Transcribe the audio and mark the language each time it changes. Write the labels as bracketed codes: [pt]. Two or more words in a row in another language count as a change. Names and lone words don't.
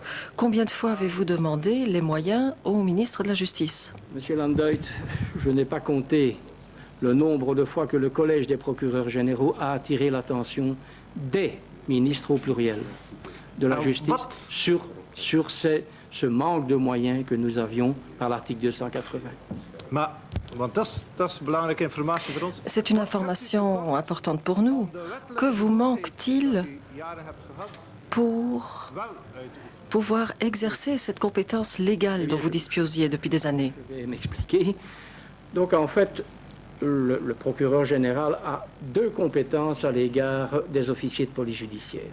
[fr] Combien de fois avez-vous demandé les moyens au ministre de la Justice? Monsieur Landoit, je n'ai pas compté le nombre de fois que le Collège des procureurs généraux a attiré l'attention des ministres au pluriel. de la Ah, justice what? sur ce manque de moyens que nous avions par l'article 280. [nl] Maar, want dat is belangrijke informatie voor ons. [fr] C'est une information importante pour nous. Que vous manque-t-il pour pouvoir exercer cette compétence légale dont vous disposiez depuis des années? Je vais m'expliquer. Donc, en fait, le procureur général a deux compétences à l'égard des officiers de police judiciaire.